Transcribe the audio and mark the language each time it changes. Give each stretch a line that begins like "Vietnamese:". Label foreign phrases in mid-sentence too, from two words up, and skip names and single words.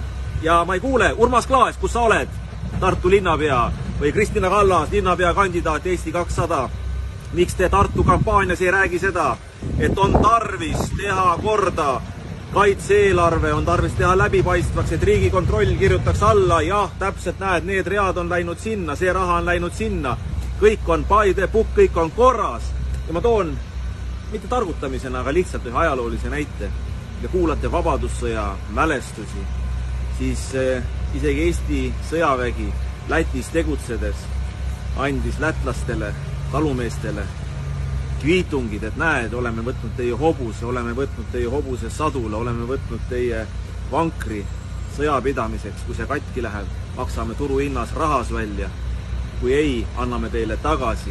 Estonian: Ja ma ei kuule, Urmas Klaas, kus sa oled? Tartu linnapea või Kristina Kallas, linnapea kandidaat Eesti 200. Miks te Tartu kampaanias ei räägi seda, et on tarvis teha korda kaitse-eelarve, on tarvis teha läbipaistvaks, et Riigikontroll kirjutaks alla, jah, täpselt näed, need read on läinud sinna, see raha on läinud sinna, kõik on
English: by the book,
Estonian: kõik on korras. Ja ma toon mitte targutamisena, aga lihtsalt ühe ajaloolise näite. Ja kuulate Vabadussõja mälestusi, siis isegi Eesti sõjavägi Lätis tegutsedes andis lätlastele, talumeestele kviitungid, et näed, oleme võtnud teie hobuse, oleme võtnud teie hobuse sadule, oleme võtnud teie vankri sõjapidamiseks, kui see katki läheb, maksame turuhinnas rahas välja, kui ei, anname teile tagasi.